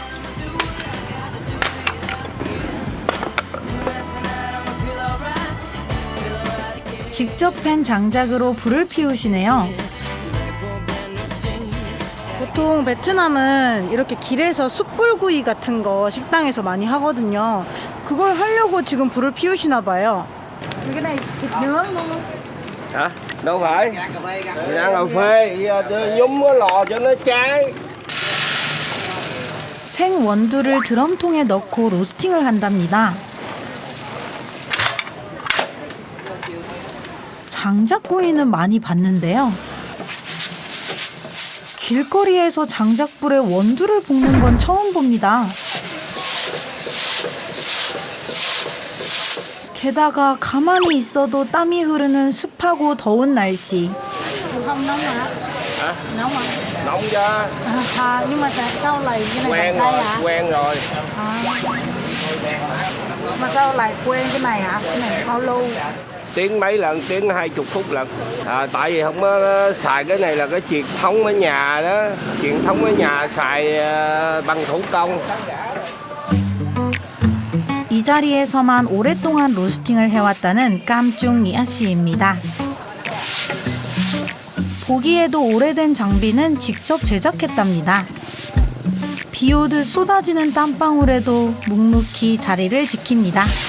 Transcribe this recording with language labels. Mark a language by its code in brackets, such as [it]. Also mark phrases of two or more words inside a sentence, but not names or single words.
[ko] 직접 팬 장작으로 불을 피우시네요. 보통 베트남은 이렇게 길에서 숯불구이 같은 거 식당에서 많이 하거든요. 그걸 하려고 지금 불을 피우시나 봐요. [vi] Hả? Đâu phải. Mình ăn cà phê, nhúng cái lò cho nó cháy. 생 원두를 드럼통에 넣고 로스팅을 한답니다. 장작구이는 많이 봤는데요. 길거리에서 장작불에 원두를 볶는 건 처음 봅니다. 게다가 가만히 있어도 땀이 흐르는 습하고 더운 날씨. Hả? Nóng chưa? Nhưng mà sao lại cái này Quen đây rồi, hả? quen rồi. Mà sao lại quen cái này hả? Cái này bao lâu? Tiếng mấy lần, tiếng 20 phút lần. Tại vì không có xài cái này là cái truyền thống ở nhà đó. Truyền thống ở nhà xài bằng thủ công. [ko] 이 자리에서만 오랫동안 로스팅을 해왔다는 깜중 이아 씨입니다. 보기에도 오래된 장비는 직접 제작했답니다. 비 오듯 쏟아지는 땀방울에도 묵묵히 자리를 지킵니다.